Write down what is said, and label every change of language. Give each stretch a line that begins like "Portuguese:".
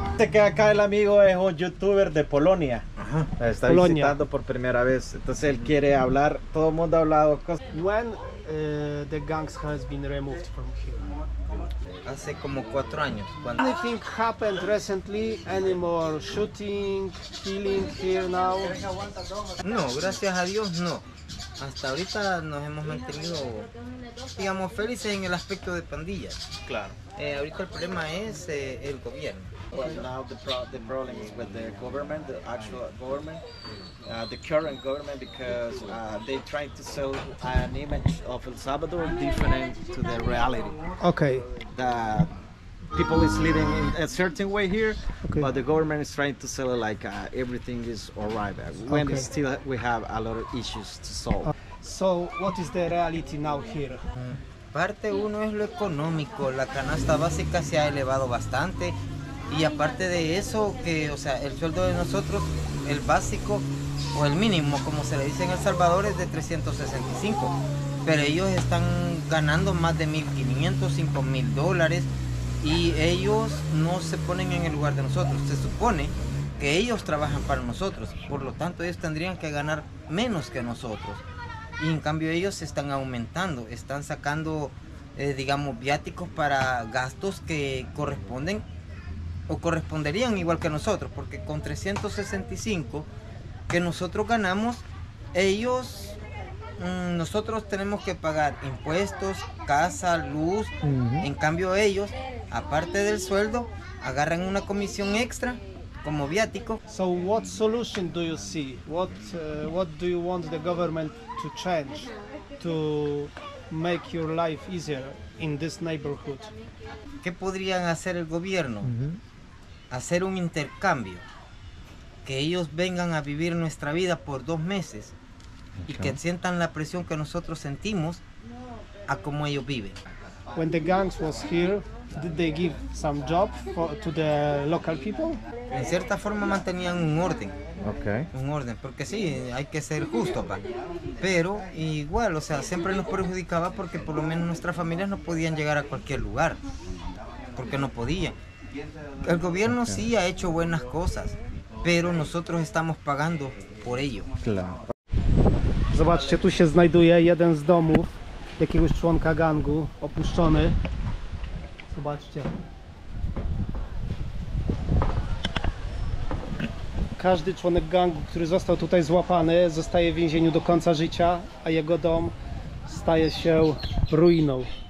Spanish: Que acá el amigo es un youtuber de Polonia. Está visitando por primera vez. Entonces él quiere hablar. Todo el mundo ha hablado cosas.
English: When the gangs has been removed from here?
Spanish: Hace como 4 años. Cuando...
English: Anything happened recently? Any more shooting, killing here now?
Spanish: No, gracias a Dios no. Hasta ahorita nos hemos mantenido, digamos, felices en el aspecto de pandillas. Claro. Ahorita el problema es el gobierno.
English: But now the problem is with the government, the actual government, the current government, because they're trying to sell an image of El Salvador different to the reality. Okay. That people is living in a certain way here, Okay. but the government is trying to sell it like everything is alright. When Okay. still we have a lot of issues to solve. So, what is the reality now here?
Spanish: Parte uno es lo económico, la canasta básica se ha elevado bastante y aparte de eso, que, o sea, el sueldo de nosotros, el básico o el mínimo, como se le dice en El Salvador, es de 365, pero ellos están ganando más de 1.500, 5.000 dólares y ellos no se ponen en el lugar de nosotros. Se supone que ellos trabajan para nosotros, por lo tanto ellos tendrían que ganar menos que nosotros. Y en cambio ellos están aumentando, están sacando, digamos, viáticos para gastos que corresponden o corresponderían igual que nosotros, porque con 365 que nosotros ganamos, nosotros tenemos que pagar impuestos, casa, luz. En cambio ellos, aparte del sueldo, agarran una comisión extra como viático.
English: So, what solution do you see? What do you want the government to change to make your life easier in this neighborhood?
Spanish: ¿Qué podrían hacer el gobierno? Hacer un intercambio, que ellos vengan a vivir nuestra vida por 2 meses y que sientan la presión que nosotros sentimos a como ellos viven.
English: When the gangs was here, did they give some job to the local people?
Spanish: En cierta forma mantenían un orden.
English: Okay.
Spanish: Un orden, porque sí, hay que ser justo, pa. Pero igual, o sea, siempre nos perjudicaba porque por lo menos nuestras familias no podían llegar a cualquier lugar, porque no podían. El gobierno sí ha hecho buenas cosas, pero nosotros estamos pagando por ello. Claro.
Polish: Zobaczcie, tu się znajduje jeden z domów jakiegoś członka gangu, opuszczony. Zobaczcie. Każdy członek gangu, który został tutaj złapany, zostaje w więzieniu do końca życia, a jego dom staje się ruiną.